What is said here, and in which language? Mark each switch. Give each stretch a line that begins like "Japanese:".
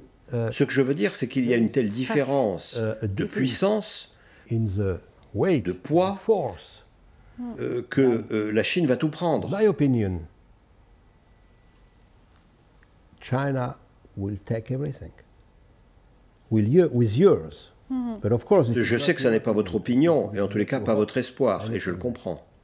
French: Ce que je veux dire, c'est qu'il y a une telle différence de puissance, de poids, que la Chine va tout prendre.
English: China will take everything. With yours. But of course,
French: je sais que ce n'est pas votre opinion, et en tous les cas pas votre espoir, et je le comprends.